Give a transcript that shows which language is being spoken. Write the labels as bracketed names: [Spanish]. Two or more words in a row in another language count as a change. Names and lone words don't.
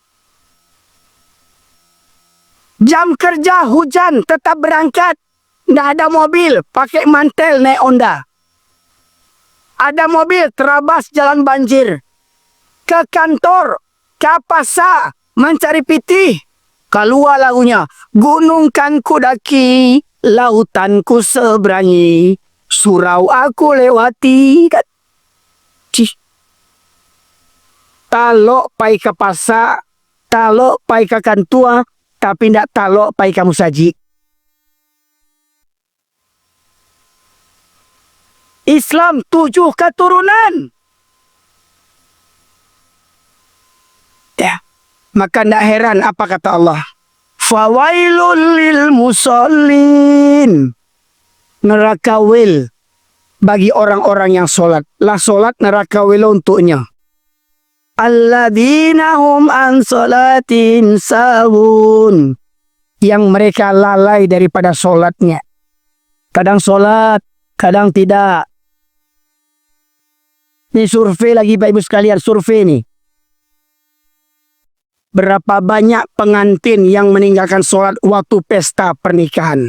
[Indonesian] Jam kerja hujan tetap berangkat. Tidak ada mobil, pakai mantel naik Honda. Ada mobil terabas jalan banjir. Ke kantor, ke pasar, mencari pitih. Keluar lagunya, gunung kan ku daki, lautan ku seberangi, surau aku lewati. Cih. [Minangkabau] Talok pai ke pasar, talok pai ke kantua, tapi tidak talok pai kamu saji. [Indonesian] Islam 7 keturunan. Ya. Maka tidak heran apa kata Allah. [Arabic] فويل للمصلين. [Indonesian] Neraka wil bagi orang-orang yang solat. Lah solat neraka wil untuknya. [Arabic] الذين هم عن صلاتهم ساهون. [Indonesian] Yang mereka lalai daripada solatnya. Kadang solat, kadang tidak. Ini survei lagi Bapak Ibu sekalian, survei nih. Berapa banyak pengantin yang meninggalkan sholat waktu pesta pernikahan?